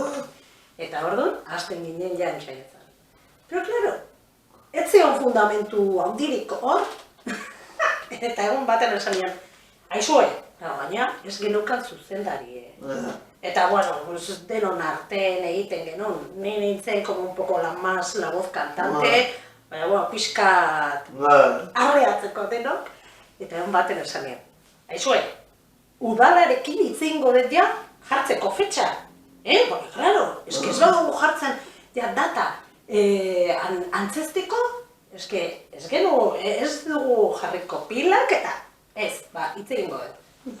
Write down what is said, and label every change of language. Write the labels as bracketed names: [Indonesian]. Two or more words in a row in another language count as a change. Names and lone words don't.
[Basque] Eta orduan, hasten ginen ja entxaiatzen. [Spanish] Pero, claro, [Basque] ez zion fundamentu handirik hor, eta egun baten esan nian, aizue, baina ez genukan zuzendari. Eta, bueno, denon artean egiten genuen, ni nintzen [Spanish] como un poco la voz cantante, [Basque] baina, bueno, pixkat arreatzeko denok, eta egun baten esan nian, aizue, udalarekin itzingo dut ja jartzeko fetxa. [Spanish] Porque, claro, [Basque] ez badugu jartzen data antzesteko, ez dugu jarriko pilak eta ez, hitz egingo dut.